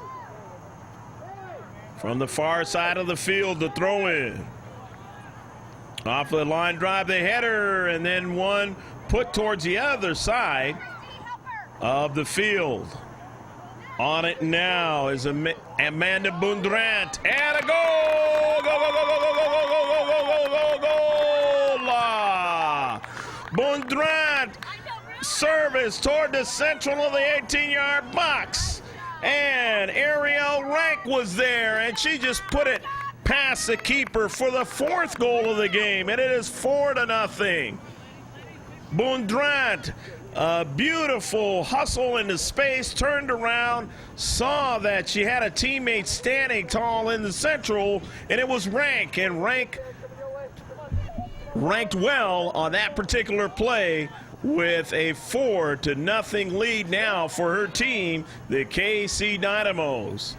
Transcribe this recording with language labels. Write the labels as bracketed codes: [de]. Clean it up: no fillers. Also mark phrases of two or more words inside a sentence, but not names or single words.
[en] From the far side of the field, the throw-in. Off the line drive, the header, and then one put towards the other side of the field. On it now is Amanda Bundrant, and a goal! Go, go, go, go, go, go, go, go, go, go, go, go, la! Bundrant, service toward the central of the 18-yard box. And Ariel Rank was there, and she just put it past the keeper for the 4th goal of the game, and it is 4-0. Bundrant, a beautiful hustle into space, turned around, saw that she had a teammate standing tall in the central, and it was Rank, and Rank ranked well on that particular play with a 4-0 lead now for her team, the KC Dynamos.